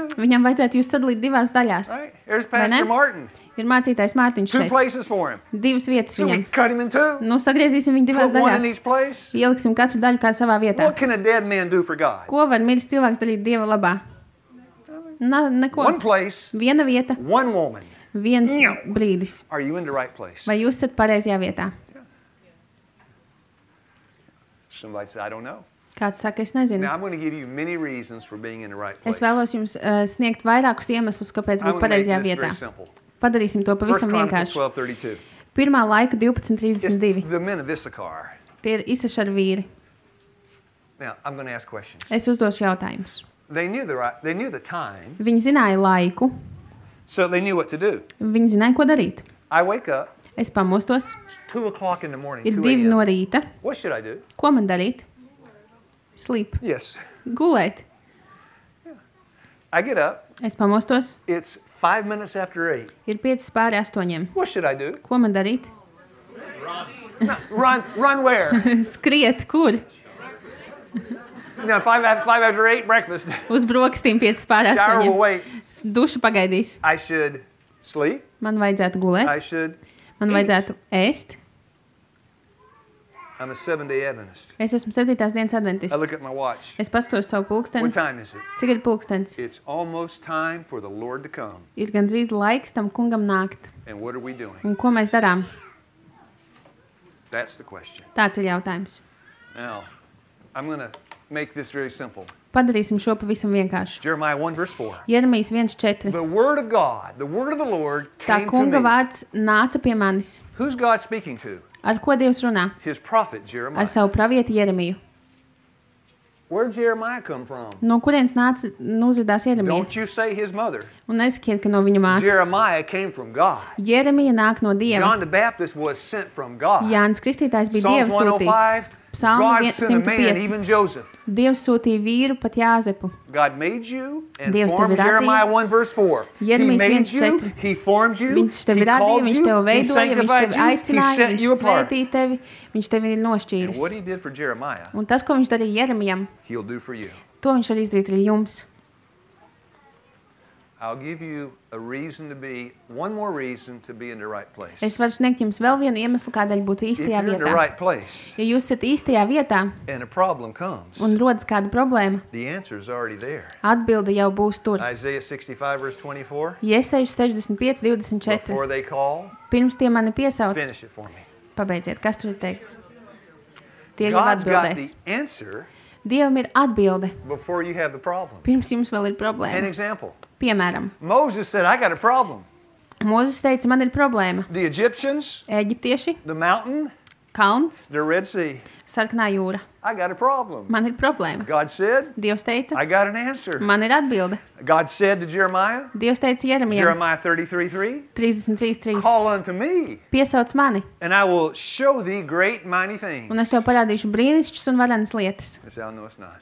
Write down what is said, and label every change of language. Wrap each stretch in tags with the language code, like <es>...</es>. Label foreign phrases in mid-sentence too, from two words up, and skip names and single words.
<lv>viņam vajadzētu jūs sadalīt divās daļās.</lv> <en>Right? There's</en> <lv>Vai ne?</lv> <en>Pastor Martin.</en> <lv>Ir mācītājs Mārtiņš</lv> <en>Two</en> <lv>šeit.</lv> <en>places for him.</en> <lv>Divas vietas</lv> <en>So we</en> <lv>viņam.</lv> <en>cut him in two.</en> <lv>Nu, sagriezīsim viņu divās</lv> <en>Put one in</en> <lv>daļās.</lv> <en>each place.</en> <lv>Ieliksim katru daļu kā savā vietā.</lv> <en>What can a dead man do for God?</en> <lv>Ko var miris cilvēks darīt Dieva labā? Neko.</lv> <en>One place,</en> <lv>Viena vieta,</lv> <en>one woman.</en> <lv>viens Ņau. brīdis.</lv> <en>Are you in the right place?</en> <lv>Vai jūs esat pareizajā vietā?</lv> <en>Somebody said, I don't know.</en> <lv>Kāds saka, es nezinu.</lv> <en>Now I'm going to give you many reasons for being in the right place.</en> <lv>Es vēlos jums sniegt vairākus iemeslus, kāpēc</lv> <en>I'm</en> <lv>būt</lv> <en>going to make</en> <lv>pareizajā</lv> <en>this</en> <lv>vietā.</lv> <en>very simple.</en> <lv>Padarīsim to</lv> <en>First</en> <lv>pavisam</lv> <en>Chronicles</en> <lv>vienkārši. 12:32. Pirmā laika</lv> <en>It's 12.32. the men of Issachar.</en> <lv>Tie ir Isašaru vīri.</lv> <en>Now I'm going to ask questions.</en> <lv>Es uzdošu jautājumus.</lv> <en>They knew the time,</en> <lv>Viņi zināja laiku,</lv> <en>so they knew what to do.</en> <lv>viņi zināja, ko darīt.</lv> <en>I wake up.</en> <lv>Es pamostos,</lv> <en>It's 2 o'clock in the morning.</en> <lv>ir 2 2 no</lv> <en>a.m.</en> <lv>rīta.</lv> <en>What should I do?</en> <lv>Ko man darīt?</lv> <en>Sleep. Yes.</en> <lv>Gulēt.</lv> <en>I get up.</en> <lv>Es pamostos,</lv> <en>It's 5 minutes after 8.</en> <lv>ir 5 pāri 8.</lv> <en>What should I do?</en> <lv>Ko man darīt?</lv> <en>No, run where?</en> <lv>Skriet, kur?</lv> <en>No, 5 after 8, breakfast.</en> <lv>Uz brokastīm 5 pāri</lv> <en>Shower will 8. wait.</en> <lv>Duša pagaidīs.</lv> <en>I should sleep.</en> <lv>Man vajadzētu gulēt,</lv> <en>I should</en> <lv>man</lv> <en>eat.</en> <lv>vajadzētu ēst.</lv> <en>I'm a 7-day Adventist.</en> <lv>Es esmu 7. dienas</lv> <en>I</en> <lv>adventists.</lv> <en>look at my watch.</en> <lv>Es pastos savu pulksteni.</lv> <en>What time is it?</en> <lv>Cik ir pulkstens?</lv> <en>It's almost time for the Lord to come.</en> <lv>Ir gandrīz laiks tam kungam nākt.</lv> <en>And what are we doing?</en> <lv>Un ko mēs darām?</lv> <en>That's the question.</en> <lv>Tāds ir jautājums.</lv> <en>Now, I'm going to make this very simple.</en> <lv>Padarīsim šo pavisam vienkārši.</lv> <en>Jeremiah 1 verse 4.</en> <lv>Jeremijas 1:4.</lv> <en>The word of God, the word of the Lord</en> <lv>Tā</lv> <en>came to</en> <lv>kunga</lv> <en>me.</en> <lv>vārds nāca pie manis.</lv> <en>Who's God speaking to?</en> <lv>Ar ko Dievs runā?</lv> <en>His prophet</en> <lv>Ar Jeremiah. savu pravieti Jeremiju.</lv> <en>Where'd Jeremiah come from?</en> <lv>No kurienes nāca uzvedās Jeremija?</lv> <en>Don't you say his mother.</en> <lv>Un nesakiet, ka no viņa mātes.</lv> <en>Jeremiah came from God.</en> <lv>Jeremija nāk no Dieva.</lv> <en>John the Baptist was sent from God.</en> <lv>Jānis Kristītājs bija Dieva</lv> <en>Psalms</en> <lv>sūtīts.</lv> <en>105, Psalm God sent a man, 105. even Joseph.</en> <lv>Dievs sūtīja vīru, pat Jāzepu.</lv> <en>God made you and</en> <lv>Dievs</lv> <en>formed</en> <lv>tevi radīja.</lv> <en>Jeremiah 1 verse 4. He</en> <lv>Jeremijas</lv> <en>made you, 1:4. He formed you,</en> <lv>Viņš tevi</lv> <en>He</en> <lv>radīja,</lv> <en>called</en> <lv>viņš</lv> <en>you,</en> <lv>tevi</lv> <en>He</en> <lv>veidoja, viņš</lv> <en>sanctified</en> <lv>tevi</lv> <en>you, He</en> <lv>aicināja,</lv> <en>set</en> <lv>viņš</lv> <en>you apart.</en> <lv>svētīja tevi, viņš tevi ir</lv> <en>And</en> <lv>nošķīris.</lv> <en>what He did for Jeremiah,</en> <lv>Un tas, ko viņš darīja Jeremijam,</lv> <en>He'll do for you.</en> <lv>to viņš var izdarīt arī jums.</lv> <en>I'll give you a reason to be, one more reason to be in the right place.</en> <lv>Es varu sniegt jums vēl vienu iemeslu, kādēļ būt</lv> <en>If</en> <lv>īstajā</lv> <en>you're in the</en> <lv>vietā.</lv> <en>right place</en> <lv>Ja jūs esat īstajā vietā</lv> <en>and a problem comes,</en> <lv>un rodas kāda problēma,</lv> <en>the answer is already there.</en> <lv>atbilde jau būs tur.</lv> <en>Isaiah 65 verse 24.</en> <lv>Iesaistīšu 65, 24.</lv> <en>Before they call,</en> <lv>Pirms tie mani piesauc,</lv> <en>finish it for me.</en> <lv>pabeidziet, kas tur ir teikts. Tie jau</lv> <en>God's got</en> <lv>atbildēs.</lv> <en>the answer</en> <lv>Dievam ir atbilde,</lv> <en>before you have the problem.</en> <lv>pirms jums vēl ir</lv> <en>An</en> <lv>problēma.</lv> <en>example.</en> <lv>Piemēram,</lv> <en>Moses said, I got a problem.</en> <lv>Mūzes teica, man ir problēma.</lv> <en>The Egyptians,</en> <lv>Eģiptieši,</lv> <en>the mountain,</en> <lv>kalns,</lv> <en>the Red Sea.</en> <lv>sarkanā jūra.</lv> <en>I got a problem.</en> <lv>Man ir problēma.</lv> <en>God said,</en> <lv>Dievs teica,</lv> <en>I got an answer.</en> <lv>man ir atbilde.</lv> <en>God said to Jeremiah,</en> <lv>Dievs teica Jeremijam,</lv> <en>Jeremiah 33:3, 33.3. call unto me,</en> <lv>Piesauc mani,</lv> <en>and I will show thee great mighty things,</en> <lv>un es tev parādīšu brīnišķas un varenas lietas,</lv> <en>which thou knowest not.</en>